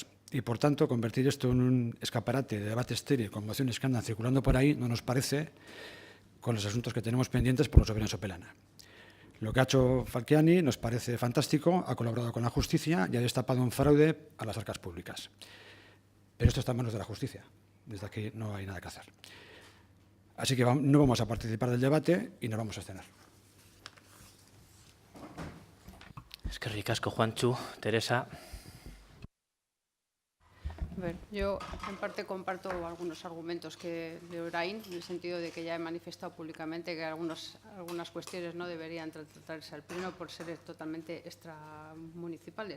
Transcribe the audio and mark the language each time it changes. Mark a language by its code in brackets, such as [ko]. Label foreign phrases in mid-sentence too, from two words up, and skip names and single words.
[es] Y, por tanto, convertir esto en un escaparate de debate estéril con mociones que andan circulando por ahí no nos parece con los asuntos que tenemos pendientes por los soberano Sopelana. Lo que ha hecho Falciani nos parece fantástico, ha colaborado con la justicia y ha destapado un fraude a las arcas públicas. Pero esto está en manos de la justicia. Desde aquí no hay nada que hacer. Así que no vamos a participar del debate y nos vamos a abstener. [eu] Eskerrik asko, Juantxu. Teresa. [es] A ver, yo en parte comparto algunos argumentos de Orain, en el sentido de que ya he manifestado públicamente que algunas cuestiones no deberían tratarse al Pleno por ser totalmente extramunicipales.